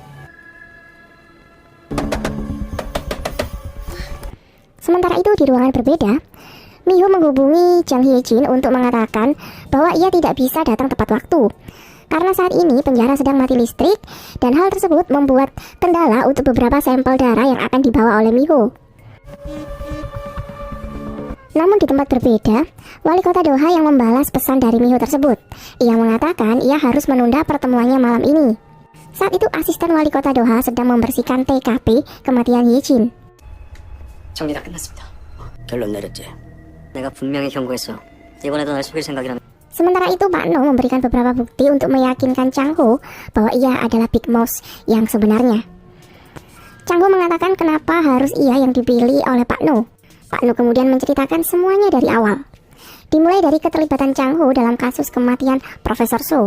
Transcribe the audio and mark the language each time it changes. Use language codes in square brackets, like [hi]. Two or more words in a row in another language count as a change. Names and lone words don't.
[id] Sementara itu di ruangan berbeda, Miho menghubungi Jang Hye-jin untuk mengatakan bahwa ia tidak bisa datang tepat waktu karena saat ini penjara sedang mati listrik dan hal tersebut membuat kendala untuk beberapa sampel darah yang akan dibawa oleh Miho. Namun di tempat berbeda, wali kota Doha yang membalas pesan dari Miho tersebut. Ia mengatakan ia harus menunda pertemuannya malam ini. Saat itu asisten wali kota Doha sedang membersihkan TKP kematian Hye-jin. [ko] 정리 다 끝났습니다. 결론 내렸지. 내가 분명히 경고했어. 이번에도 날 속일 생각이라면. [id] Sementara itu Pak No memberikan beberapa bukti untuk meyakinkan Chang Ho bahwa ia adalah Big Mouse yang sebenarnya. Chang Ho mengatakan kenapa harus ia yang dipilih oleh Pak No. Pak No kemudian menceritakan semuanya dari awal. Dimulai dari keterlibatan Chang Ho dalam kasus kematian Profesor So.